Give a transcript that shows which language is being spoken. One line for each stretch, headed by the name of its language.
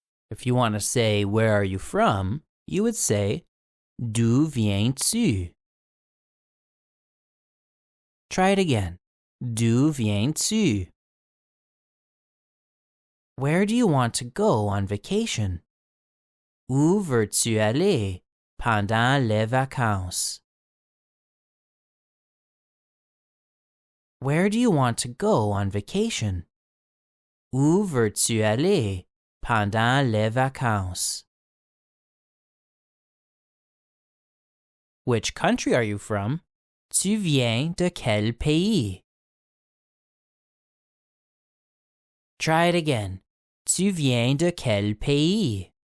English: If you want to say, where are you from, you would say,
French: d'où viens-tu?
English: Try it again.
French: D'où viens-tu?
English: Where do you want to go on vacation?
French: Où veux-tu aller pendant les vacances?
English: Where do you want to go on vacation?
French: Où veux-tu aller pendant les vacances?
English: Which country are you from?
French: Tu viens de quel pays?
English: Try it again.
French: Tu viens de quel pays?